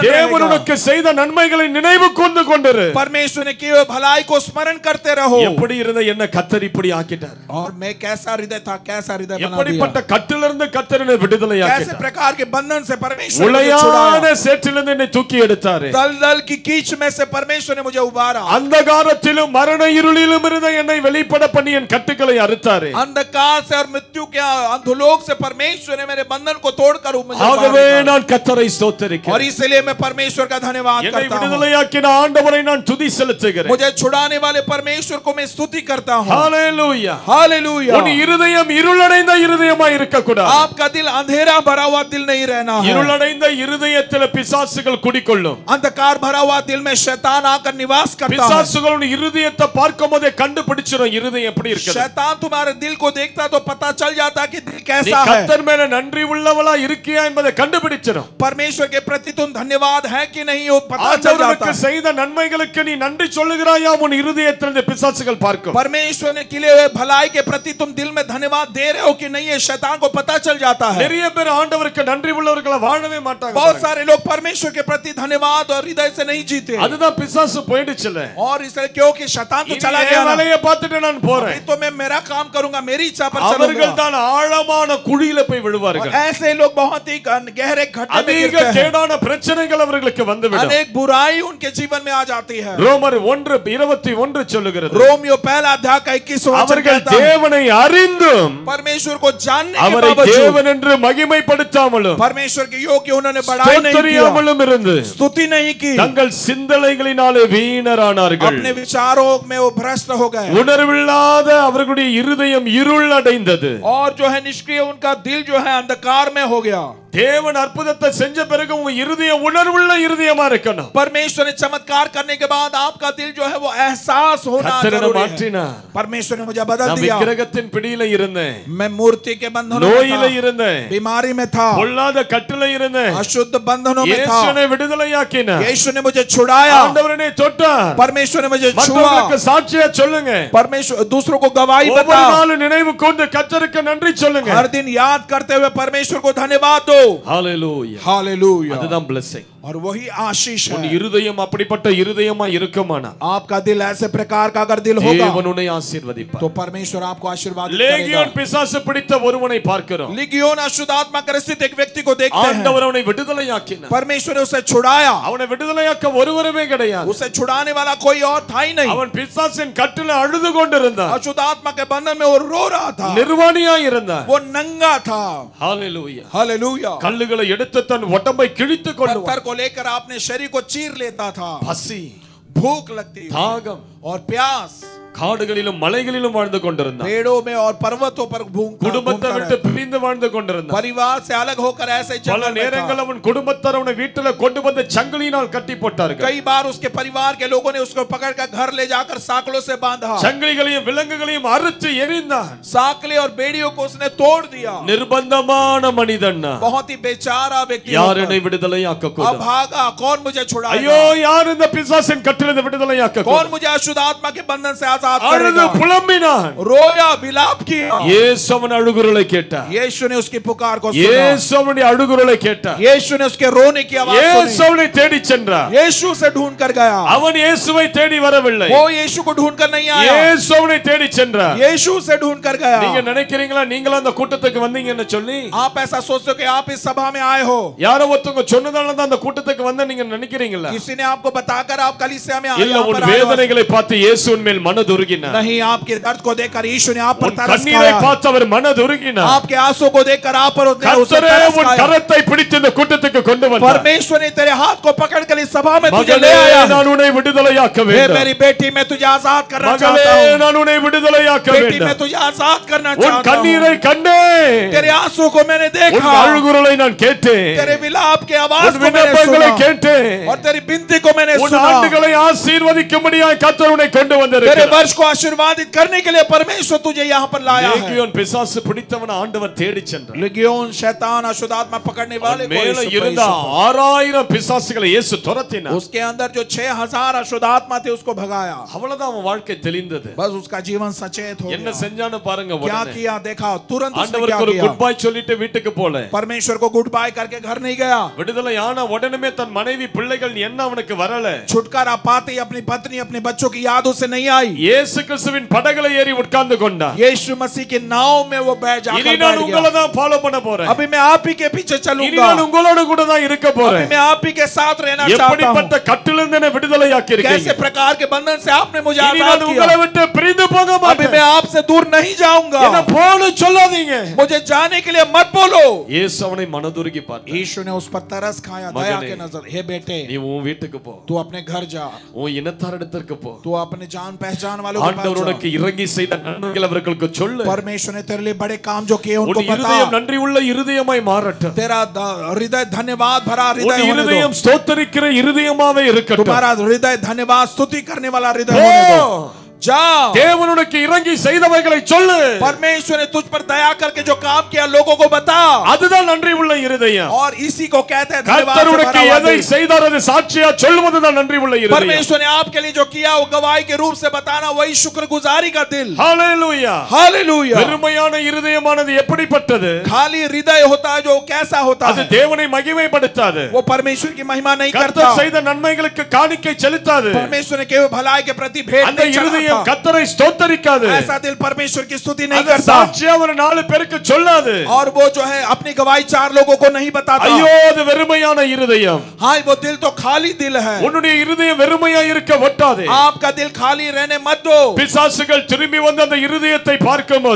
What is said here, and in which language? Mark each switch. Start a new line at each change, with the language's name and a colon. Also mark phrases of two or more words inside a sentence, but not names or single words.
Tamil: தேவன்
Hindi: रहेगा।
Tamil: உனக்கு செய்த நன்மைகளை நினைவு கொண்டு கொண்டிரு.
Hindi: परमेश्वर ने किए हुए भलाई को स्मरण करते रहो।
Tamil: எப்படி இருந்த என்ன கர்த்தர் இப்படி ஆக்கிட்டார்.
Hindi: और मैं कैसा हृदय था, कैसा हृदय बना दिया।
Tamil: எப்படிப்பட்ட கட்டிலிருந்து கர்த்தர் என்னை விடுதலையாக்கினார்.
Hindi: कैसे प्रकार के बंधन से परमेश्वर ने मुझे
Tamil: உளையான
Hindi: छुड़ाया।
Tamil: சேற்றிலிருந்து என்னை தூக்கி எடுத்தார்.
Hindi: दलदल की कीच में से परमेश्वर ने मुझे उबारा।
Tamil: अंधकारத்திலும் மரண இருளிலும் இருந்த என்னை வெளிப்பட பண்ணி என் கட்டுகளை அறுத்தார்.
Hindi: अंधकार से और मृत्यु के अधोलोक से परमेश्वर ने मेरे बंधन को तोड़कर मुझे
Tamil: ஆகவே நான் கர்த்தரை ஸ்தோத்திரிக்கிறேன்.
Hindi: और इसलिए मैं परमेश्वर का धन्यवाद
Tamil: என்னை
Hindi: करता हूं।
Tamil: விடுதலையாக்கின ஆண்டவரை நான் துதி செலுத்துகிறேன்.
Hindi: मुझे छुड़ाने वाले परमेश्वर को मैं स्तुति करता हूं।
Tamil: ஹalleluya.
Hindi: हालेलुया।
Tamil: உன் இருதயம் இருளடைந்த இருதயமாய் இருக்க கூடாது.
Hindi: आपका दिल अंधेरा भरा हुआ दिल नहीं रहना है।
Tamil: இருளடைந்த இருதயத்தில் பிசாசுகள் குடிக்கொள்ளும்.
Hindi: अंधकार भरा हुआ दिल में शैतान आकर निवास करता है।
Tamil: பிசாசுகள் உன் இருதயத்தை பார்க்கும்போதே கண்டுபிடிச்சிரும் இருதயம் எப்படி இருக்குது.
Hindi: शैतान तुम्हारे दिल को देखता तो पता चल जाता कि दिल
Tamil: நீ
Hindi: कैसा है।
Tamil: கர்த்தர் மேல நன்றி உள்ளவளா இருக்கியா என்பதை கண்டுபிடிச்சிரும்.
Hindi: परमेश्वर के प्रति तुम धन्यवाद है कि नहीं वो पता चल जाता
Tamil: ஆண்டவருக்கு
Hindi: है।
Tamil: செய்த நன்மைகளுக்கு நீ நன்றி சொல்லுகிறாயா உன் இருதயத்திலிருந்து பிசாசுகள் பார்க்கும்.
Hindi: परमेश्वर ने किए हुए भलाई के प्रति तुम दिल में धन्यवाद दे रहे हो कि नहीं, ये शैतान को पता चल जाता है।
Tamil: நிறைய பேர் ஆண்டவருக்கு நன்றி உள்ளவர்களா வாழவே மாட்டாங்க.
Hindi: बहुत सारे लोग परमेश्वर के प्रति धन्यवाद और हृदय से नहीं जीते।
Tamil: அதுதான் பிசாசு போயிடுச்சுல.
Hindi: और इसलिए क्योंकि शैतान तो चला गया ना।
Tamil: வேலையை பார்த்துட்டு நான் போறேன்.
Hindi: अभी तो मैं मेरा काम करूंगा, मेरी इच्छा पर
Tamil: அவர்கள்
Hindi: चलूंगा।
Tamil: தான் ஆழமான குழியில போய் விழுவார்கள்.
Hindi: ऐसे लोग बहुत ही गहरे खड्डे में
Tamil: அதிக
Hindi: गिरते हैं।
Tamil: கேடான பிரச்சனைகள் அவர்களுக்கு வந்துவிடும்.
Hindi: अनेक बुराई उनके जीवन में आ जाती है।
Tamil: ரோமர் 1:21 சொல்லுகிறது.
Hindi: रोमियो पहला अध्याय का 21वां वचन
Tamil: அவர்கள்
Hindi: कहता है,
Tamil: தேவனை அறிந்தும்
Hindi: परमेश्वर को जानने के
Tamil: அவரை
Hindi: बावजूद
Tamil: தேவன் என்று மகிமைப்படுத்தாமலும்
Hindi: परमेश्वर के योग्य उन्होंने बड़ाई नहीं किया,
Tamil: ஸ்தோத்திரியாமலும் இருந்து
Hindi: स्तुति नहीं की,
Tamil: தங்கள் சிந்தனைகளினாலே வீணரானார்கள்.
Hindi: अपने विचारों में वो भ्रष्ट हो गए।
Tamil: உணர்வில்லாத அவர்களுடைய இருதயம் இருள் அடைந்தது.
Hindi: और जो है निष्क्रिय उनका दिल जो है अंधकार में हो गया।
Tamil: தேவன் அற்புதத்தை செஞ்ச பிறகு உங்க இருதயம் உணர்வுள்ள இருதயமா இருக்கணும்.
Hindi: परमेश्वर ने चमत्कार करने के बाद आपका दिल जो है वो एहसास होना
Tamil: கர்த்தர் என்னை
Hindi: जरूरी है।
Tamil: மாற்றினார்.
Hindi: परमेश्वर ने मुझे बदल
Tamil: நான்
Hindi: दिया।
Tamil: விக்கிரகத்தின் பிடியில இருந்தேன்.
Hindi: मैं मूर्ति के बंधनों में
Tamil: நோயில
Hindi: था,
Tamil: இருந்தேன்.
Hindi: बीमारी में था,
Tamil: பொல்லாத கட்டில இருந்தேன்.
Hindi: अशुद्ध बंधनों में था।
Tamil: இயேசுவை விடுதலையாக்கினார்.
Hindi: यीशु ने मुझे छुड़ाया।
Tamil: ஆண்டவர் என்னை தொட்டார்.
Hindi: परमेश्वर ने मुझे छुआ।
Tamil: மற்றவங்களுக்கு சாட்சியா சொல்லுங்க.
Hindi: परमेश्वर दूसरों को गवाही
Tamil: ஒவ்வொரு
Hindi: बताओ।
Tamil: நாளும் நினைவு கொண்டு கர்த்தருக்கு நன்றி சொல்லுங்க.
Hindi: हर दिन याद करते हुए परमेश्वर को धन्यवाद दो।
Tamil: ஹalleluya.
Hindi: हालेलुया।
Tamil: அதுதான் blessing.
Hindi: और वही आशीष
Tamil: உன்
Hindi: है।
Tamil: இருதயம் அப்படிப்பட்ட இருதயமா இருக்குமானா
Hindi: आपका दिल ऐसे प्रकार का अगर दिल होगा
Tamil: தேவன் உன்னை ஆசீர்வதிப்பார்.
Hindi: तो परमेश्वर आपको आशीर्वाद
Tamil: லேகியோன்
Hindi: करेगा।
Tamil: பிசாசு பிடித்த ஒருவனை பார்க்கிறோம்.
Hindi: लिगियोन अशुद्ध आत्मा के स्थित एक व्यक्ति को देखते हैं।
Tamil: ஆண்டவர் அவனை விடுதலையாக்கினார்.
Hindi: परमेश्वर ने उसे छुड़ाया।
Tamil: அவனை விடுதலையாக்க ஒருவருமே கிடையாது.
Hindi: उसे छुड़ाने वाला कोई और था ही नहीं।
Tamil: அவன் பிசாசின் கட்டில அழுது கொண்டிருந்தான்.
Hindi: अशुद्ध आत्मा के बंधन में वो रो रहा था,
Tamil: நிர்வாணியாய் இருந்தான்.
Hindi: वो नंगा था।
Tamil: ஹalleluya.
Hindi: हालेलुया।
Tamil: கல்லுகளை எடுத்து தன் உடம்பை கிழித்து கொண்டு
Hindi: पत्थर को लेकर अपने शरीर को चीर लेता था।
Tamil: பசி,
Hindi: भूख लगती
Tamil: தாகம்,
Hindi: और प्यास,
Tamil: காடுகளிலும் மலைகளிலும் வாழ்ந்து கொண்டிருந்தான்.
Hindi: पेड़ों में और पर्वतों पर
Tamil: குடும்பத்தை விட்டு பிரிந்து வாழ்ந்து கொண்டிருந்தான்.
Hindi: परिवार से अलग होकर ऐसे
Tamil: பல
Hindi: जंगल में
Tamil: நேரங்கள்
Hindi: था।
Tamil: அவன் குடும்பத்தார் அவனை வீட்டில கொண்டு வந்து சங்கிலியினால் கட்டி போட்டார்கள்.
Hindi: कई बार उसके परिवार के लोगों ने उसको पकड़कर घर ले जाकर साकलों से बांधा।
Tamil: சங்கிலிகளையும் விலங்குகளையும் அறுத்து எரிந்தான்.
Hindi: साकले और बेड़ियों को उसने तोड़ दिया।
Tamil: நிர்பந்தமான மனிதன்.
Hindi: बहुत ही बेचारा व्यक्ति
Tamil: யார்
Hindi: होकर।
Tamil: என்னை விடுதலையாக்க
Hindi: अब
Tamil: கூடும்?
Hindi: भागा, कौन मुझे छुड़ाएगा?
Tamil: ஐயோ, யார் இந்த பிசாசின் கட்டிலிருந்து விடுதலையாக்க
Hindi: कौन
Tamil: கூடும்?
Hindi: मुझे अशुद्ध आत्मा के बंधन से आजाद
Tamil: அழுது
Hindi: करेगा?
Tamil: புலம்பினான்.
Hindi: रोया, विलाप किया।
Tamil: இயேசு அவன் அழுகுரலை கேட்டார்.
Hindi: यीशु ने उसकी पुकार को सुना।
Tamil: இயேசு அவனுடைய அழுகுரலை கேட்டார்.
Hindi: यीशु ने उसके रोने की आवाज
Tamil: இயேசு
Hindi: सुनी।
Tamil: அவனை தேடி சென்றார்.
Hindi: यीशु से ढूंढ कर गया।
Tamil: அவன் இயேசுவை தேடி வரவில்லை.
Hindi: वो यीशु को ढूंढ कर नहीं आया,
Tamil: இயேசு அவனை தேடி சென்றார்.
Hindi: यीशु से ढूंढ कर गया।
Tamil: நீங்க நினைக்கிறீங்களா நீங்களும் அந்த கூட்டத்துக்கு வந்தீங்கன்னு சொல்லி?
Hindi: आप ऐसा सोचते हो कि आप इस सभा में आए हो?
Tamil: யாரோ ஒருத்தங்க சொன்னதால தான் அந்த கூட்டத்துக்கு வந்த நீங்க நினைக்கிறீங்களா?
Hindi: किसी ने आपको बताकर आप कलीसिया में आए?
Tamil: இல்ல, உன் வேதனைகளை பார்த்து இயேசுவின் மேல் மனதுருகினார்.
Hindi: नहीं, आपके दर्द को देखकर यीशु ने आप पर
Tamil: உன்
Hindi: तरस
Tamil: கண்ணீரை
Hindi: खाया।
Tamil: பார்த்து அவர் மனதுருகினார்.
Hindi: आपके आंसू को देखकर आप पर उसने
Tamil: கர்த்தரே
Hindi: तरस
Tamil: உன்
Hindi: खाया।
Tamil: கரத்தை பிடித்து இந்த கூட்டத்துக்கு கொண்டு வந்தார்.
Hindi: परमेश्वर ने तेरे हाथ को पकड़कर इस सभा में तुझे
Tamil: மகளே,
Hindi: ले आया।
Tamil: நான் உன்னை விடுதலையாக்க
Hindi: हे
Tamil: வேண்டும்.
Hindi: मेरी बेटी, मैं तुझे आजाद करना
Tamil: மகளே,
Hindi: चाहता हूँ।
Tamil: நான் உன்னை விடுதலையாக்க
Hindi: बेटी,
Tamil: வேண்டும்.
Hindi: मैं तुझे आजाद करना
Tamil: உன்
Hindi: चाहता हूँ।
Tamil: கண்ணீரை கண்டேன்.
Hindi: तेरे आंसू को मैंने
Tamil: உன்
Hindi: देखा,
Tamil: அழுகுரலை நான் கேட்டேன்.
Hindi: तेरे विलाप के आवाज
Tamil: உன்
Hindi: को मैंने
Tamil: விண்ணப்பங்களை
Hindi: सुना
Tamil: கேட்டேன்.
Hindi: और तेरी बिनती को मैंने
Tamil: உன்
Hindi: सुना।
Tamil: ஆண்டுகளை ஆசீர்வதிக்கும்படியாய் கர்த்தர் உன்னை கொண்டு
Hindi: तेरे
Tamil: வந்திருக்கிறார்.
Hindi: वर्ष को आशीर्वादित करने के लिए परमेश्वर तुझे यहाँ पर लाया है।
Tamil: லேகியோன் பிசாசு பிடித்தவன் ஆண்டவர் தேடி சென்றார்.
Hindi: लेगियोन शैतान अशुद्ध आत्मा पकड़ने वाले को
Tamil: மேல
Hindi: यीशु
Tamil: இருந்த 6000 பிசாசுகளை இயேசு துரத்தினார்.
Hindi: उसके अंदर जो 6000 अशुद्ध आत्मा थे उसको भगाया।
Tamil: அவ்வளவுதான் அவன் வாழ்க்கை தெளிந்தது.
Hindi: बस उसका जीवन सचेत हो
Tamil: என்ன
Hindi: गया।
Tamil: செஞ்சான்னு பாருங்க.
Hindi: क्या
Tamil: உடனே
Hindi: किया देखा, तुरंत उसने क्या
Tamil: ஆண்டவருக்கு ஒரு
Hindi: किया।
English: good bye
Tamil: சொல்லிட்டு வீட்டுக்கு போல.
Hindi: परमेश्वर को
English: good bye
Hindi: करके घर नहीं गया।
Tamil: விடுதலை ஆன உடனே தன் மனைவி பிள்ளைகள் என்ன அவனுக்கு வரல.
Hindi: छुटकारा पाते ही अपनी पत्नी अपने बच्चों की याद उसे नहीं आई।
Tamil: இயேசு கிறிஸ்துவின் படகுல ஏறி உட்கார்ந்து கொண்டார்.
Hindi: यीशु मसीह के नाव में वो बैठ जाकर
Tamil: இனி நான் உங்களை தான் ஃபாலோ பண்ண போறேன்.
Hindi: अभी मैं आप ही के पीछे
Tamil: இனி
Hindi: चलूंगा.
Tamil: நான் உங்களோட கூட தான் இருக்க போறேன்.
Hindi: अभी मैं आप ही के साथ रहना चाहता हूं.
Tamil: எப்படிப்பட்ட கட்டிலிருந்து என்னை விடுதலையாக்கி இருக்கீங்க.
Hindi: कैसे प्रकार के बंधन से आपने मुझे
Tamil: இனி
Hindi: आजाद
Tamil: நான்
Hindi: किया.
Tamil: உங்களை விட்டு பிரிந்து போக
Hindi: अभी
Tamil: மாட்டேன்.
Hindi: मैं आपसे दूर नहीं जाऊंगा.
Tamil: என்ன போன்னு சொல்லாதீங்க.
Hindi: मुझे जाने के लिए मत बोलो.
Tamil: இயேசு அவனை மனதுருகி பார்த்தார்.
Hindi: यीशु ने उस पर तरस खाया दया के नजर. हे बेटे,
Tamil: நீ உன் வீட்டுக்கு போ.
Hindi: तू अपने घर जा.
Tamil: உன் இனத்தாரிடத்திற்கு போ.
Hindi: तू अपने जान पहचान वालों के पास
Tamil: ஆண்டவர் உனக்கு இறங்கி செய்த நன்மைகள் அவர்களுக்கு சொல்லு.
Hindi: परमेश्वर ने तेरे लिए बड़े काम जो किए उनको
Tamil: உன்
Hindi: बता.
Tamil: இருதயம் நன்றி உள்ள இருதயமாய் மாறட்டும்.
Hindi: तेरा हृदय धन्यवाद भरा
Tamil: உன்
Hindi: हृदय होने
Tamil: இருதயம்
Hindi: दो.
Tamil: ஸ்தோத்திரிக்கிற இருதயமாவே இருக்கட்டும்.
Hindi: तुम्हारा हृदय धन्यवाद स्तुति करने वाला हृदय होने दो. जा.
Tamil: தேவன் உனக்கு இறங்கி செய்தவைகளை சொல்லு.
Hindi: परमेश्वर ने तुझ पर दया करके जो काम किया लोगों को बता.
Tamil: அதுதான் நன்றி உள்ள இருதயம்.
Hindi: और इसी को कहते हैं धन्यवाद
Tamil: கர்த்தர்
Hindi: से
Tamil: உனக்கு
Hindi: भरा हुआ
Tamil: எதை
Hindi: दिल.
Tamil: செய்தார் அது சாட்சியா சொல்வதுதான் நன்றி உள்ள இருதயம்.
Hindi: परमेश्वर ने आपके लिए जो किया वो गवाही के रूप से बताना वही शुक्रगुजारी का दिल.
Tamil: ஹalleluya.
Hindi: हालेलुया.
Tamil: பெருமையான இருதயமானது எப்படிப்பட்டது?
Hindi: खाली हृदय होता है जो कैसा होता
Tamil: அது
Hindi: है
Tamil: தேவனை மகிமைப்படுத்தாது.
Hindi: वो परमेश्वर की महिमा नहीं करता.
Tamil: கர்த்தர் செய்த நன்மைகளுக்கு காணிக்கை செலுத்தாது.
Hindi: परमेश्वर ने केवल भलाई के प्रति भेंट
Tamil: அந்த
Hindi: नहीं
Tamil: இருதயம்
Hindi: चढ़ाता.
Tamil: கர்த்தரை ஸ்தோத்தரிக்காது.
Hindi: ऐसा दिल परमेश्वर की स्तुति नहीं
Tamil: அந்த
Hindi: करता.
Tamil: சாட்சியா ஒரு 4 பேருக்கு சொல்லாது.
Hindi: और वो जो है अपनी गवाही 4 लोगों को नहीं बताता.
Tamil: ஐயோ அது வெறுமையான இருதயம்.
Hindi: हाय वो दिल तो खाली दिल है.
Tamil: உன்னுடைய இருதயம் வெறுமையா இருக்க ஒட்டாதே.
Hindi: आपका दिल खाली रहने मत दो.
Tamil: பிசாசுகள் திரும்பி வந்து அந்த இருதயத்தை பார்க்கும்போது